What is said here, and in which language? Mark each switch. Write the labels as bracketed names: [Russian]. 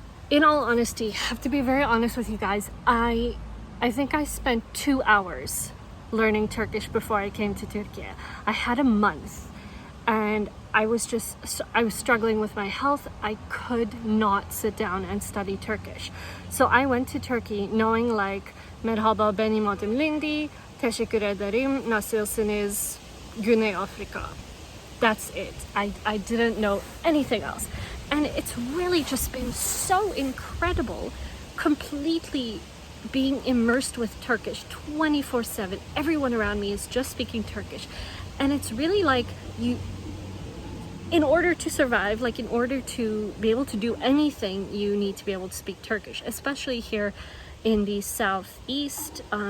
[English] In all honesty, I have to be very honest with you guys, I think I spent 2 hours learning Turkish before I came to Turkey. I had a month and I was struggling with my health. I could not sit down and study Turkish. So I went to Turkey knowing like, [Turkish] merhaba benim adım Lindie, teşekkür ederim, nasılsınız, Güney Afrika. [English] That's it. I didn't know anything else. And it's really just been so incredible, completely being immersed with Turkish 24/7. Everyone around me is just speaking Turkish. And it's really like in order to survive, like in order to be able to do anything, you need to be able to speak Turkish, especially here in the southeast.